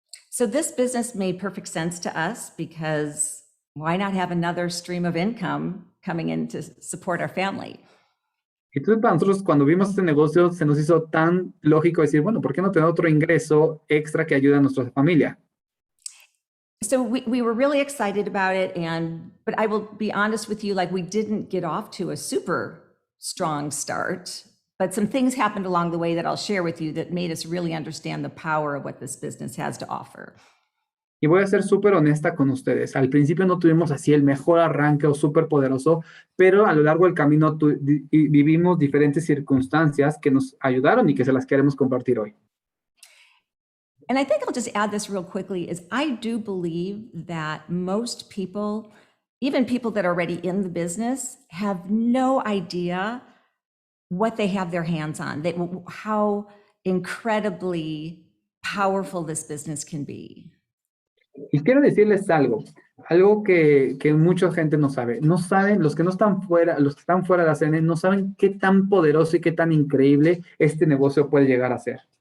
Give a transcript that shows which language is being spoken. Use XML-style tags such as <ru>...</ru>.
<en>So this business made perfect sense to us because why not have another stream of income coming in to support our family?</en> <es>Entonces, para nosotros, cuando vimos este negocio, se nos hizo tan lógico decir, bueno, ¿por qué no tener otro ingreso extra que ayude a nuestra familia?</es> <en>So we were really excited about it, but I will be honest with you, like we didn't get off to a super strong start. But some things happened along the way that I'll share with you that made us really understand the power of what this business has to offer.</en> <es>Y voy a ser súper honesta con ustedes. Al principio no tuvimos así el mejor arranque o súper poderoso, pero a lo largo del camino vivimos diferentes circunstancias que nos ayudaron y que se las queremos compartir hoy.</es> <en>And I think I'll just add this real quickly, is I do believe that most people, even people that are already in the business, have no idea what they have their hands on, how incredibly powerful this business can be.</en> <es>Y quiero decirles algo que mucha gente no sabe. No saben, los que están fuera de la ACN, no saben qué tan poderoso y qué tan increíble este negocio puede llegar a ser.</es>